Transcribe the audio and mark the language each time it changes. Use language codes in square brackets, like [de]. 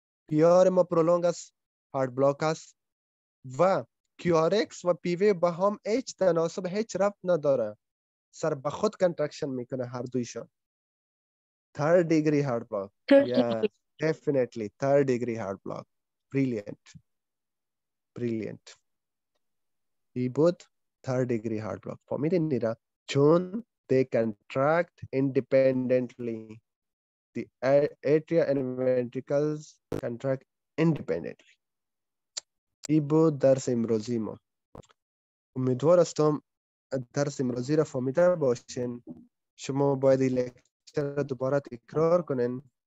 [fa] پی آر ما پرولونگ است، هارت بلاک است و کیو آر ایکس و پی ویو با هم هیچ تناسب، هیچ ربط نداره، سر به خود کنترکشن میکنه هر دویشون. [en] third degree heart block. Yeah, definitely third degree heart block. Brilliant. He both third degree heart block. [fa] فهمیدین نیرا؟ چون [en] they contract independently. The atria and ventricles contract independently. [fa] ای بود درس امروزی ما. امیدوار هستم درس امروزی را فهمیده باشین. شما باید این لکچر را دوباره تکرار کنین